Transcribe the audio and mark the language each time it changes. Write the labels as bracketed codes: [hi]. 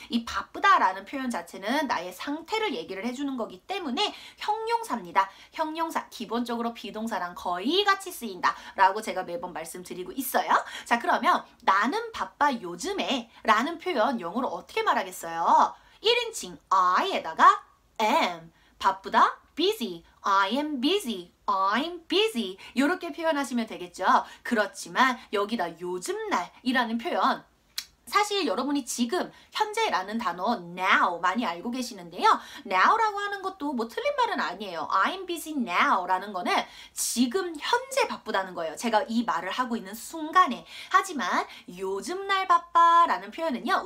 [ko] 이 바쁘다라는 표현 자체는 나의 상태를 얘기를 해주는 거기 때문에 형용사입니다. 형용사 기본적으로 비동사랑 거의 같이 쓰인다 라고 제가 매번 말씀드리고 있어요. 자, 그러면 나는 바빠 요즘에 라는 표현 영어로 어떻게 말하겠어요? 1인칭 I에다가 am, 바쁘다, busy, [en] I am busy, I'm busy [ko] 이렇게 표현하시면 되겠죠. 그렇지만 여기다 요즘날이라는 표현 사실 여러분이 지금 현재라는 단어 now 많이 알고 계시는데요. now라고 하는 것도 뭐 틀린 말은 아니에요. [en] I'm busy now [ko] 라는 거는 지금 현재 바쁘다는 거예요. 제가 이 말을 하고 있는 순간에. 하지만 요즘 날 바빠 라는 표현은요.